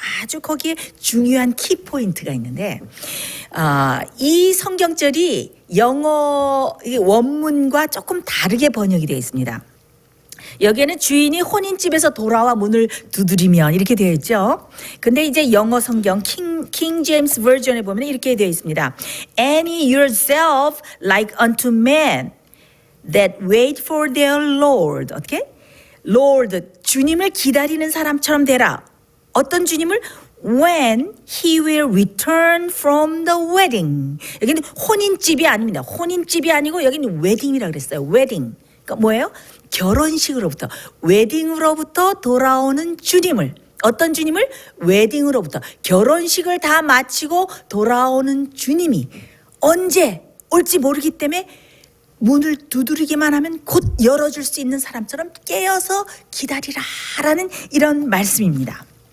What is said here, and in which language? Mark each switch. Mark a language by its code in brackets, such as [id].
[ko] 아주 거기에 중요한 키포인트가 있는데 이 성경절이 영어 원문과 조금 다르게 번역이 되어 있습니다. 여기에는 주인이 혼인집에서 돌아와 문을 두드리면 이렇게 되어 있죠. 근데 이제 영어 성경 킹 제임스 버전에 보면 이렇게 되어 있습니다. [en] Any yourself like unto men that wait for their Lord. [ko] 어떻게? Lord, 주님을 기다리는 사람처럼 되라. 어떤 주님을? [en] When he will return from the wedding. [ko] 여기는 혼인집이 아닙니다. 혼인집이 아니고 여기는 웨딩이라고 그랬어요. 웨딩. 그러니까 뭐예요? 결혼식으로부터, 웨딩으로부터 돌아오는 주님을, 어떤 주님을? 웨딩으로부터, 결혼식을 다 마치고 돌아오는 주님이 언제 올지 모르기 때문에 문을 두드리기만 하면 곧 열어줄 수 있는 사람처럼 깨어서 기다리라라는 이런 말씀입니다.